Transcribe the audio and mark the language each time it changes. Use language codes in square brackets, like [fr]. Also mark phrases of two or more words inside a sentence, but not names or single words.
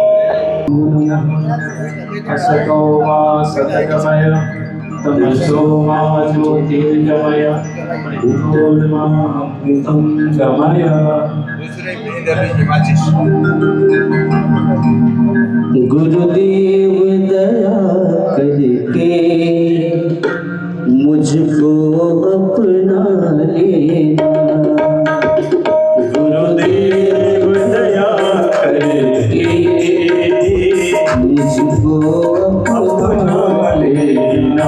[sa] असतो मा सतगमय तमसो मा ज्योतिर्गमय भूर्मा अमृतं गमय [hi] गुरुदेव दया करके मुझको अपना लेना। गुरुदेव दया करके मुझको अपना लेना।